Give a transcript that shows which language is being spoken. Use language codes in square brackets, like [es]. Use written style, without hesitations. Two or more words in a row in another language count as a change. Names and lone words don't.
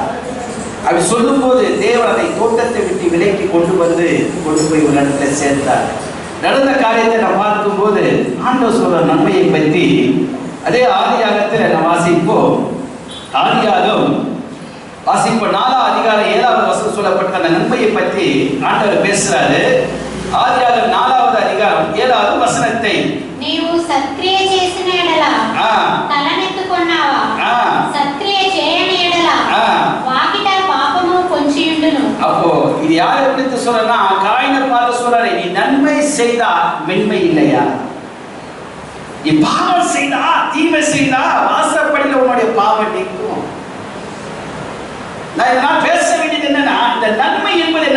[ta] அப்படி சொல்லும் போது தேவன் அதை தோட்டத்தை விட்டு விலைக்கு கொண்டு போய் ஒரு இடத்துல சேர்த்தார். நடந்த காரியத்தை நாம் பார்க்கும் போது ஆண்டவர் சொல்ற நன்மையை பற்றி அதே ஆதியாகத்தில் நாம் வாசிப்போம். ஆதியாகம் வாசிப்போம் 4ஆம் அதிகாரம் 7வது வசனம் சொல்லப்பட்ட அந்த நன்மையை பற்றி ஆண்டவர் பேசுறாரு. [te] ఆదియాగం 4వ అధికారం 7వ వచనத்தை నీవు సత్క్రియ చేసిన ఎడల తలనెత్తుకొన్నావా సత్క్రియ చేయని ఎడల వాకిట పాపము పొంచియుండును. [ta] அப்போ இது யாரை குறித்து சொல்றனா? காயினை பார்த்து சொல்றாரு, நீ நன்மை செய்தா மென்மை இல்லையா? நீ பாவம் செய்தா தீமை செய்தா வாசப்படியில் உன்னுடைய பாவம் நீக்கும். நான் பேச வேண்டியது என்னன்னா, இந்த நன்மை என்பது என்ன?